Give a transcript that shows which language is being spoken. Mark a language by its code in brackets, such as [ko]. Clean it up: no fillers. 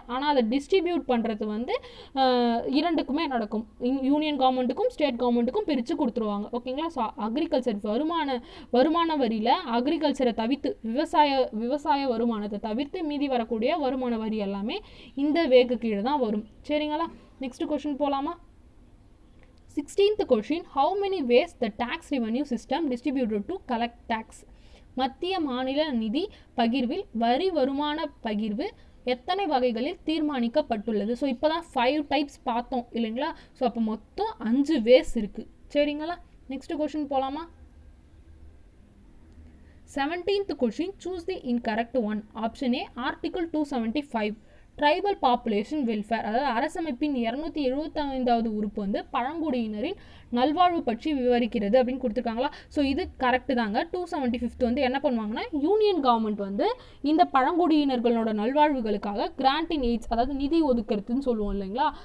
[ta] ஆனால் அதை டிஸ்ட்ரிபியூட் பண்ணுறது வந்து இரண்டுக்குமே நடக்கும். யூனியன் கவர்மெண்ட்டுக்கும் ஸ்டேட் கவர்மெண்ட்டுக்கும் பிரித்து கொடுத்துருவாங்க. ஓகேங்களா? ஸோ அக்ரிகல்ச்சர் வருமான வரியில் அக்ரிகல்ச்சரை தவிர்த்து விவசாய வருமானத்தை தவிர்த்து மீதி வரக்கூடிய வருமான வரி எல்லாமே இந்த வேக்கு கீழே தான் வரும். சரிங்களா? நெக்ஸ்ட் கொஸ்டின் போகலாமா? [en] 16th question, how many ways the tax revenue system distributed to collect tax? [ta] மத்திய மாநில நிதி பகிர்வில் வரி வருமான பகிர்வு எத்தனை வகைகளில் தீர்மானிக்கப்பட்டுள்ளது? ஸோ இப்போ தான் 5 டைப்ஸ் பார்த்தோம் இல்லைங்களா? ஸோ அப்போ மொத்தம் 5 வேஸ் இருக்குது. சரிங்களா? நெக்ஸ்ட் கொஸ்டின் போகலாமா? [en] 17th question, choose the incorrect one. Option A, Article 275. [ta] Tribal population welfare, அதாவது அரசமைப்பின் 275வது உறுப்பு வந்து பழங்குடியினரின் நல்வாழ்வு பற்றி விவரிக்கிறது அப்படின்னு கொடுத்துருக்காங்களா. ஸோ இது கரெக்டு தாங்க. 275 வந்து என்ன பண்ணுவாங்கன்னா, யூனியன் கவர்மெண்ட் வந்து இந்த பழங்குடியினர்களோட நல்வாழ்வுகளுக்காக கிராண்டிங் எய்ட்ஸ், அதாவது நிதி ஒதுக்கிறதுன்னு சொல்லுவோம் இல்லைங்களா.